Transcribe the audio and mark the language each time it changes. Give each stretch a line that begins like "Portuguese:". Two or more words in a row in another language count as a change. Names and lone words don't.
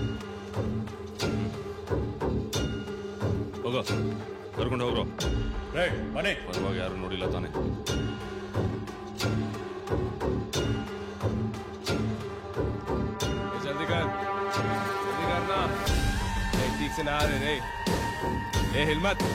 Kannada: ಹೋಗೋ ಕರ್ಕೊಂಡು ಹೋಗ್ರು. ಬನ್ನಿ, ಬರುವಾಗ ಯಾರು ನೋಡಿಲ್ಲ ತಾನೆ.
Hindi: जल्दी कर जल्दी करना, ठीक से ना आ रहे रे, हिम्मत.